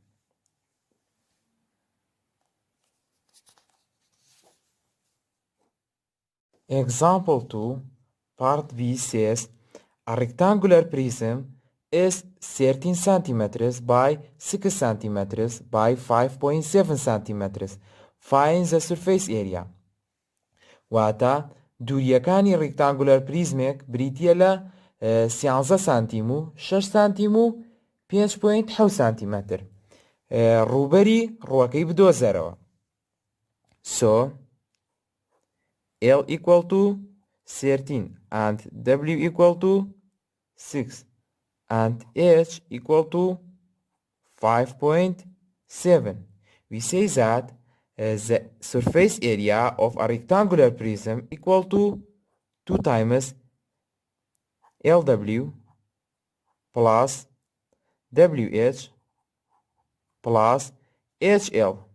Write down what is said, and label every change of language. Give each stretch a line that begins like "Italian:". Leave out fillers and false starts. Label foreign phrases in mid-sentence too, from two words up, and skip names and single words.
English: Example 2, part B says a rectangular prism is 13 centimeters by 6 centimeters by 5.7 centimeters. Find the surface area.
Central Kurdish: واتە دووریەکانی
English: rectangular prism
Central Kurdish: بریتیە لە 13 سانتیم و 6 سانتیم و 5.7 سانتیمەتر. ڕووبەری ڕووەکەی بدۆزەرەوە.
English: So L equal to 13 and W equal to 6 and H equal to 5.7. We say that the surface area of a rectangular prism equal to 2 times LW plus WH plus HL.